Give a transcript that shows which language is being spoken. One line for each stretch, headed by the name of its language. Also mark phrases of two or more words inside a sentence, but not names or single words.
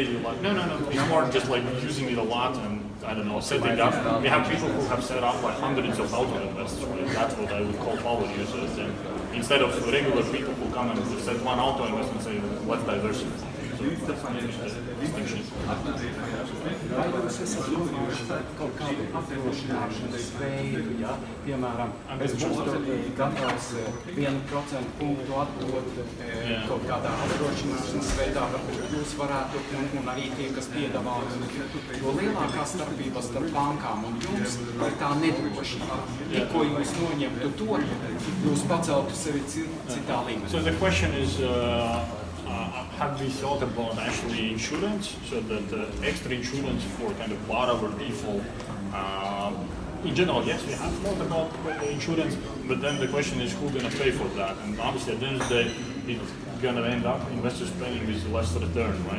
English: Like, no. It's more just like using it a lot and I don't know, setting up. We have people who have set up like hundreds of auto invests. Right? That's what I would call power users. And instead of regular people who come and set one auto invest and say, let's diversify. So that's the distinction.
Latvian: Vai jūs esat domājuši kaut kādu apdrošināšanas veidu, ja? Piemēram, es būtu gatavs 1% punktu atdot kaut kādā apdrošināšanas veidā, varbūt jūs varētu, un arī tie, kas piedāvā, jo lielākā starpība starp bankām un jums ir tā nedrošība. Tikko jūs noņemtu to, jūs paceltu sevi citā līmenī.
English: So the question is, have we thought about actually insurance, so that extra insurance for kind of borrower default? In general, yes, we have thought about insurance, but then the question is who's going to pay for that? And obviously, at the end of the day, it's going to end up investors paying with less return, right?